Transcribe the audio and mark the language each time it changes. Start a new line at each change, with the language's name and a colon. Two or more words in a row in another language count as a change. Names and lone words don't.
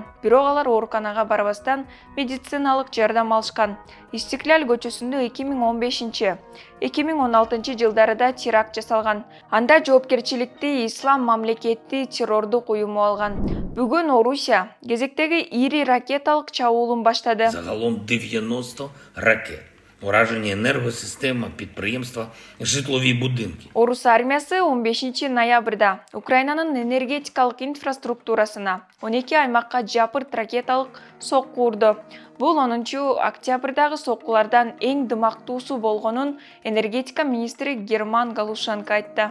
Kyrgyz: Бирок алар ооруканага барбастан медициналык жардам алышкан. Истиклал көчөсүндө 2015-2016 жылдарда теракт жасалган. Анда жоопкерчиликти Ислам мамлекети террордук уюму алган. Бүгүн Орусия кезектеги ири ракеталык чабуулун баштады.
Ukrainian: Загалом 90 ракет. Ураження енергосистема, підприємства, житлові будинки.
Kyrgyz: Орус армиясы 15 ноябрда Украинанын энергетикалык инфраструктурасына 12 аймакка жапырт ракеталык сокку урду. Бул 10 октябрдагы соккулардан эң дымактуусу болгонун энергетика министри Герман Галушенко айтты.